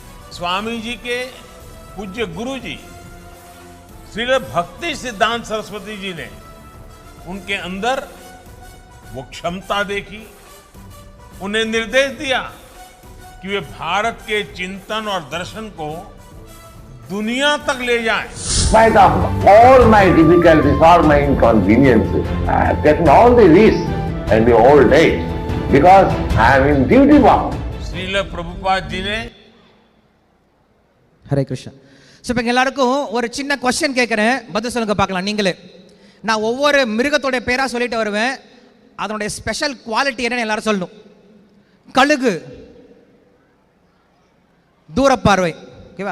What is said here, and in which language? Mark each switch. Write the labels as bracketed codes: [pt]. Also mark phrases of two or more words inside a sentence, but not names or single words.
[hi] स्वामी जी के पूज्य गुरु जी श्रील भक्ति सिद्धांत सरस्वती जी ने उनके अंदर वो क्षमता देखी, उन्हें निर्देश दिया कि वे भारत के चिंतन और दर्शन को दुनिया तक ले जाएं. [en] Despite of all my difficulties, all my inconveniences, I have taken all the risks in the old age because I am in duty bound. [hi] श्रील प्रभुपाद जी ने [ta] ஹரே கிருஷ்ணா. ஸோ இப்போ எல்லாருக்கும் ஒரு சின்ன கொஸ்டின் கேட்குறேன், பதில் சொல்லுங்க பார்க்கலாம். நீங்களே, நான் ஒவ்வொரு மிருகத்தோடைய பேராக சொல்லிட்டு வருவேன், அதனுடைய [en] special quality [ta] என்னன்னு எல்லாரும் சொல்லணும். கழுகு தூரப்பார்வை, ஓகேவா?